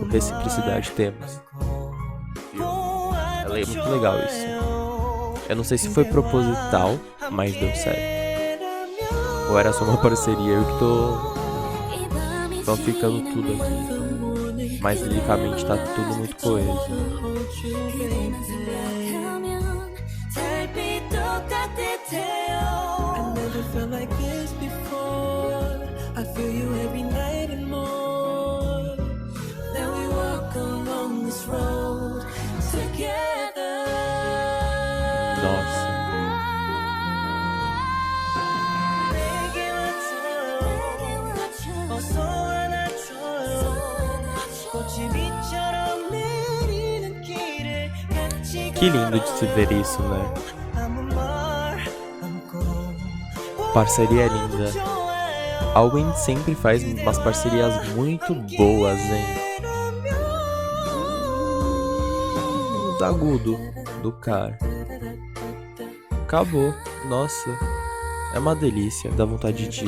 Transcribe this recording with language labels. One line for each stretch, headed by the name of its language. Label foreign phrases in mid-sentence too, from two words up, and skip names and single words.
Portuguese: Reciprocidade temos. É muito legal isso. Eu não sei se foi proposital, mas deu certo. Ou era só uma parceria, eu que tô ficando tudo aqui. Mas liricamente tá tudo muito coeso.
Korean: 그대만 생각하면 달빛도 따뜻해요.
English: I never felt like this before. I feel you every night and more. Now we walk along this road together.
Portuguese: Nossa.
Korean: 내게 와줘. 어서 안아줘요. 꽃이 빛처럼 내리는 길을 같이
Portuguese: Que lindo de se ver isso, né?
Korean: 아무 말 않고
Portuguese: Parceria linda. Alwyn sempre faz umas parcerias muito boas, hein? Os agudos do cara. Acabou. Nossa. É uma delícia. Dá vontade de...